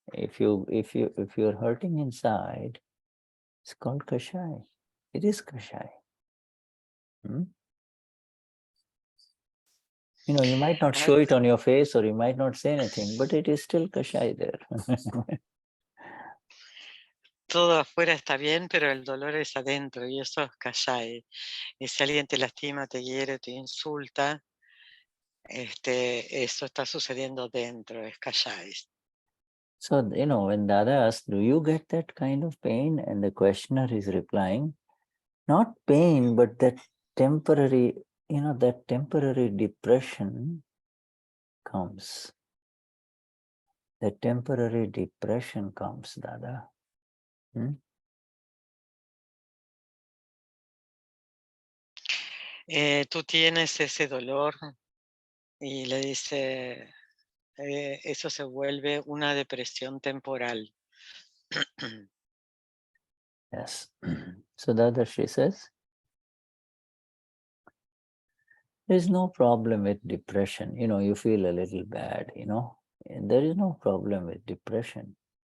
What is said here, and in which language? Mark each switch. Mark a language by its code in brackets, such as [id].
[en] If you're hurting inside, it's called Kashaya. It is Kashaya. You might not show it on your face or you might not say anything, but it is still Kashaya there. [es] todo afuera está bien, pero el dolor es adentro y eso es Kashaya. Y si alguien te lastima, te hiere, te insulta, eso está sucediendo dentro, es Kashaya. [en] So, when Dada asks, do you get that kind of pain? And the questioner is replying, not pain, but that temporary, that temporary depression comes. The temporary depression comes, Dada. [es] Tú tienes ese dolor y le dice, eso se vuelve una depresión temporal. [en] Yes. So Dadashri says, there's no problem with depression. You feel a little bad, and there is no problem with depression.